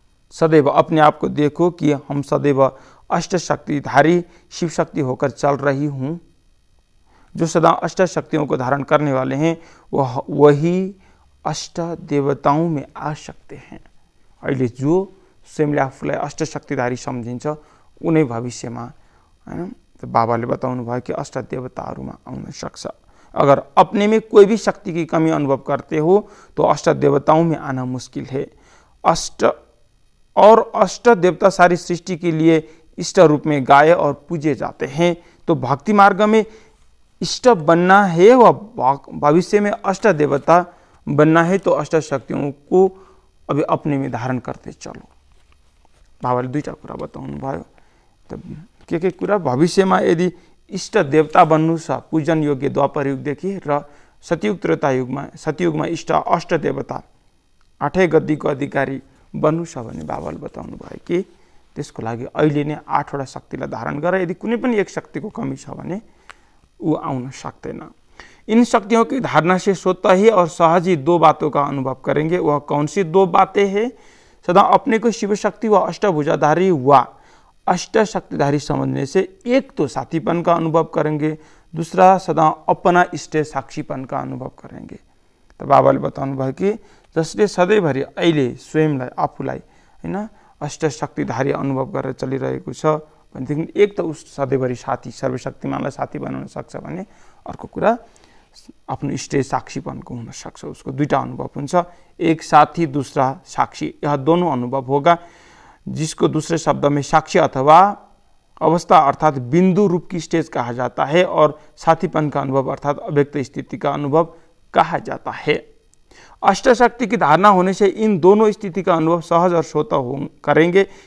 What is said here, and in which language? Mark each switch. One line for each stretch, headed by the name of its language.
Hindi: सदैव अपने आप को देखो कि हम सदैव अष्ट शक्तिधारी शिव शक्ति होकर चल रही हूं। जो सदा अष्ट शक्तियों को धारण करने वाले हैं वही अष्ट देवताओं में आ सकते हैं।
Nepali: अहिले जो स्वयंले आफूलाई अष्ट शक्तिधारी सम्झिन्छ उनै भविष्यमा हैन बाबाले बताउनु भयो कि अष्ट देवताहरूमा आउन सक्छ।
Hindi: अगर अपने में कोई भी शक्ति की कमी अनुभव करते हो तो अष्ट देवताओं में आना मुश्किल है। अष्ट देवता सारी सृष्टि के लिए इष्ट रूप में गाए और पूजे जाते हैं। तो भक्ति मार्ग में इष्ट बनना है व भविष्य में अष्ट देवता बनना है तो अष्ट शक्तियों को अभी अपने में धारण करते चलो।
Nepali: बाबाले 2टा कुरा बताउनु भयो। त के कुरा भविष्यमा यदि इष्ट देवता बन्नु छ, पूजन योग्य द्वापर युगदेखि र सतयुगमा इष्ट अष्ट देवता 8 गद्दीको अधिकारी बन्नु छ भने बाबाले बताउनु भयो कि त्यसको लागि अहिले नै 8 वटा शक्तिलाई धारण गरेर यदि कुनै पनि एक शक्ति को कमी छ भने ऊ आउन सक्दैन।
Hindi: इन शक्तियों की धारणा से स्वतः ही और सहज ही 2 बातों का अनुभव करेंगे। वह कौन सी 2 बातें हैं? सदा अपने को शिव शक्ति व अष्टभुजाधारी व अष्ट शक्तिधारी समझने से एक तो साथीपन का अनुभव करेंगे, दूसरा सदा अपना इष्ट साक्षीपन का अनुभव करेंगे।
Nepali: तो बाबाले बताउनु भयो कि जसले सधैँभरि अहिले स्वयंलाई आफूलाई हैन अष्ट शक्तिधारी अनुभव गरेर चलिरहेको छ भनेदेखि एक त उस सधैँभरि साथी सर्वशक्तिमानलाई साथी बनाउन सक्छ भने अर्को कुरा आफ्नो इष्ट साक्षीपनको हुन सक्छ। उसको 2टा अनुभव हुन्छ, एक साथी दूसरा साक्षी।
Hindi: यह दोनों अनुभव होगा जिसको दूसरे शब्द में साक्षी अथवा अवस्था अर्थात बिंदु रूप की स्टेज कहा जाता है और साथीपन का अनुभव अर्थात अव्यक्त स्थिति का अनुभव कहा जाता है। अष्ट शक्ति की धारणा होने से इन दोनों स्थिति का अनुभव सहज और स्वतः करेंगे।